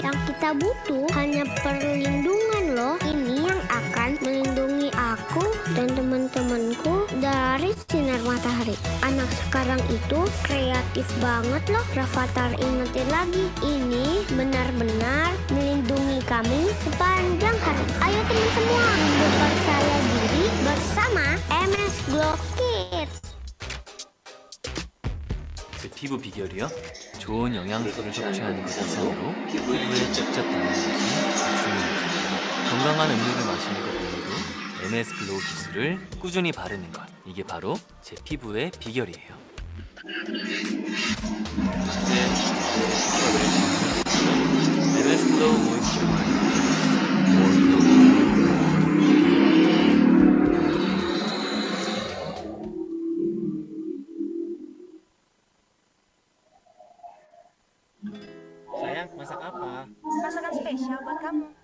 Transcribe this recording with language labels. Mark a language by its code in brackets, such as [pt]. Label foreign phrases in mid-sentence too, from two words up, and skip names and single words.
[id] Yang kita butuh hanya perlindungan loh. Ini yang akan melindungi aku dan teman-temanku dari sinar matahari. Anak sekarang itu kreatif banget loh. Rafathar ingetin lagi, ini benar-benar melindungi kami sepanjang hari. Ayo teman semua, percaya diri bersama MS Glow Kids. [ko] C'est 피부 비결이요? 좋은 영양소를 섭취하는 것 이상으로 피부에 직접 닿는 것이 중요하죠. 건강한 음료를 마시는 것 외에도 MS 글로우 기술을 꾸준히 바르는 것, 이게 바로 제 피부의 비결이에요. MS 글로우 모이스처 [id] Sayang, masak apa? Masakan spesial buat kamu.